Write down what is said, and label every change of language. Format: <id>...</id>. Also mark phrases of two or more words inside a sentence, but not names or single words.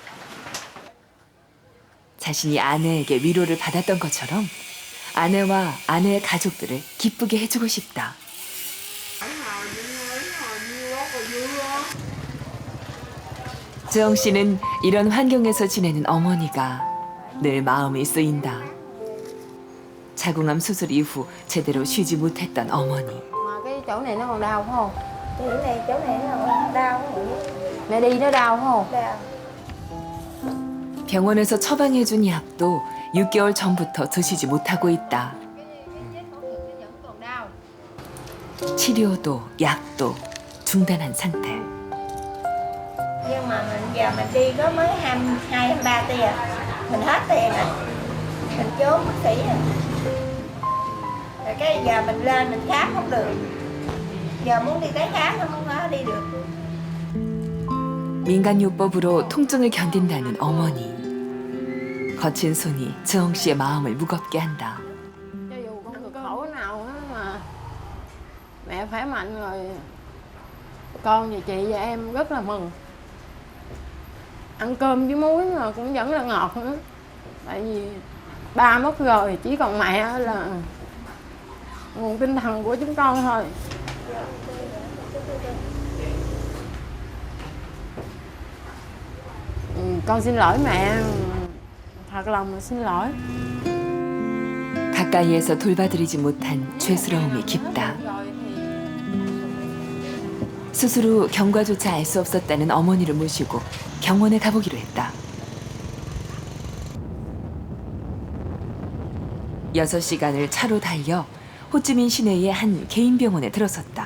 <ko>자신이 아내에게 위로를 받았던 것처럼 아내와 아내의 가족들을 기쁘게 해주고 싶다. 주영 씨는 이런 환경에서 지내는 어머니가 늘 마음이 쓰인다. 자궁암 수술 이후 제대로 쉬지 못했던 어머니.</ko> <vi>Mà cái chỗ này nó còn đau không? Chỗ này nó đau. Mẹ đi nó đau không? Đau.</vi> <ko>병원에서 처방해준 약도 6개월 전부터 드시지 못하고 있다. 치료도 약도 중단한 상태.</ko> <vi>Nhưng mà giờ mình đi có mới 22-23 tiền. Mình hết tiền rồi. Mình trốn bác sĩ rồi. Rồi cái giờ mình lên mình khám không được. Giờ muốn đi tái khám không có đi được.</vi> <ko>민간요법으로 통증을 견딘다는 어머니. 거친 손이 주영 씨의 마음을 무겁게 한다.</ko> <vi>Cho dù không cực khổ nào á mà mẹ khỏe mạnh rồi. Con và chị và em rất là mừng. Ăn cơm với muối mà cũng vẫn là ngọt nữa. Tại vì ba mất rồi, chỉ còn mẹ là nguồn tinh thần của chúng con thôi. Con xin lỗi mẹ. thật lòng xin lỗi.</vi> <ko>가까이에서 돌봐드리지 못한 죄스러움이 깊다. 수술 후 경과조차 알 수 없었다는 어머니를 모시고 병원에 가보기로 했다. 6시간을 차로 달려 호찌민 시내의 한 개인 병원에 들어섰다.</ko>